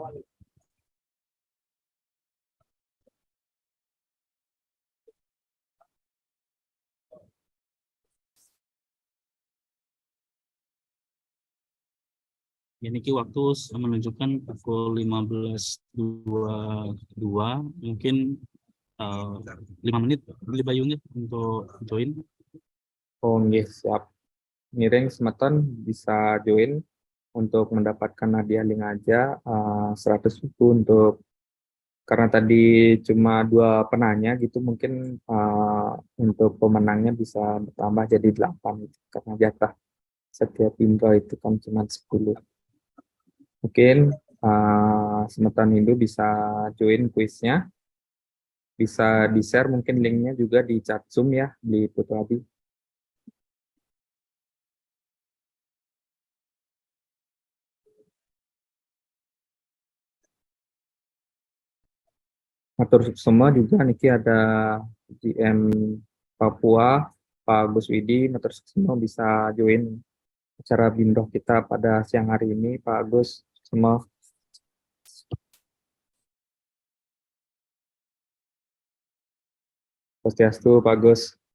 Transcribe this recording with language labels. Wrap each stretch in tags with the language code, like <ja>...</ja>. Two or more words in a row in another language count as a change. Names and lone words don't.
<id>Ini waktu menunjukkan pukul 15.22, mungkin 5 menit beli bayungnya untuk join. Oh nggih, siap. Miring semeton bisa join untuk mendapatkan hadiah link aja 100.000 untuk, karena tadi cuma 2 penanya gitu, mungkin untuk pemenangnya bisa bertambah jadi 8 gitu, karena jatah setiap info itu kan cuma 10. Mungkin semeton Hindu bisa join kuisnya, bisa di-share mungkin linknya juga di chat Zoom ya, di Putu Adi.</id> <ban>Matur suksema</ban> <id>juga niki ada GM Papua, Pak Gus Widi.</id> <ban>Matur suksema</ban> <id>bisa join acara bimroh kita pada siang hari ini, Pak Gus. Semua. Swastiastu, Pak Gus.</id>